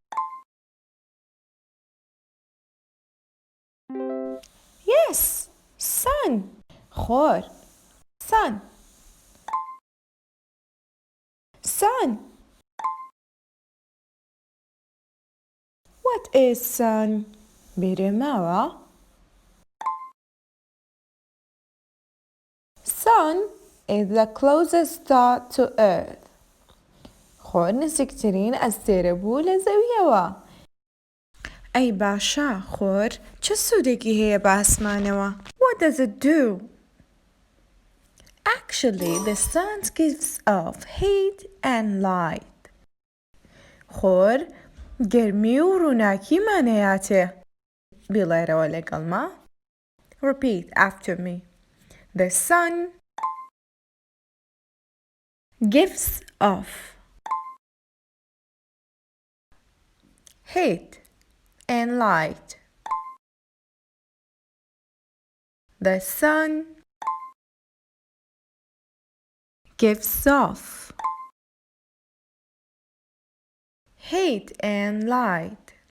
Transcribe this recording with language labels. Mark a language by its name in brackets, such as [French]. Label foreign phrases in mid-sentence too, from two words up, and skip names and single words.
[English] Yes! Sun! خۆر. Sun! Sun! What is sun? [Central Kurdish] بیرێ ماوە؟ [English] Sun is the closest star to Earth. [Central Kurdish] خۆر نزیکترین ئەستێرە بوو لە زەویەوە. ئەی باشە، خۆر چه سوودێکی هەیە بە ئاسمانەوە؟ [English] What does it do? Actually, the sun gives off heat and light. [Central Kurdish] خۆر گەرمی و ڕووناکیمانەیاتێ. بڵێرەوە لەگەڵما. [English] Repeat after me. The sun gives off heat and light. The sun gives off heat and light.